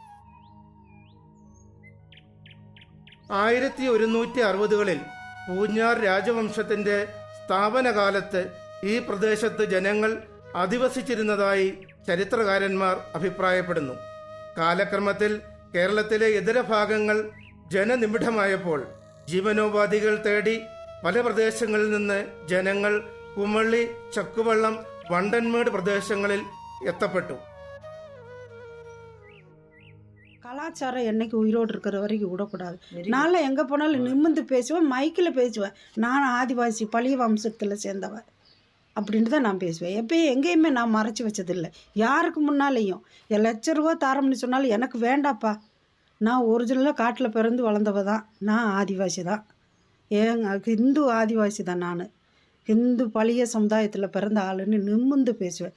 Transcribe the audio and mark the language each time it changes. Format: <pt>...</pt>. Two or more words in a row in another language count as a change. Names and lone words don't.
<ml>1160-കളിൽ പൂഞ്ഞാർ രാജവംശത്തിൻ്റെ സ്ഥാപനകാലത്ത് ഈ പ്രദേശത്ത് ജനങ്ങൾ അധിവസിച്ചിരുന്നതായി ചരിത്രകാരന്മാർ അഭിപ്രായപ്പെടുന്നു. കാലക്രമത്തിൽ കേരളത്തിലെ ഇതര ഭാഗങ്ങൾ ജനനിബിഡമായപ്പോൾ ജീവനോപാധികൾ തേടി പല പ്രദേശങ്ങളിൽ നിന്ന് ജനങ്ങൾ കുമളി, ചക്കുവള്ളം, വണ്ടൻമേട് പ്രദേശങ്ങളിൽ എത്തപ്പെട്ടു.</ml> <ta>கலாச்சாரம் என்னைக்கு உயிரோடு இருக்கிற வரைக்கும் விடக்கூடாது. நான்லாம் எங்கே போனாலும் நிமிர்ந்து பேசுவேன், மைக்கில் பேசுவேன். நான் ஆதிவாசி பழைய வம்சத்தில் சேர்ந்தவன் அப்படின்ட்டு தான் நான் பேசுவேன். எப்பயும் எங்கேயுமே நான் மறைச்சி வச்சதில்லை. யாருக்கு முன்னாலேயும் ₹1,00,000 தாரம்னு சொன்னாலும் எனக்கு வேண்டாப்பா, நான் ஒரிஜினலாக காட்டில் பிறந்து வளர்ந்தவ தான், நான் ஆதிவாசி தான், ஹிந்து ஆதிவாசி தான், நான் ஹிந்து பழைய சமுதாயத்தில் பிறந்த ஆளுன்னு நிமிர்ந்து பேசுவேன்.</ta>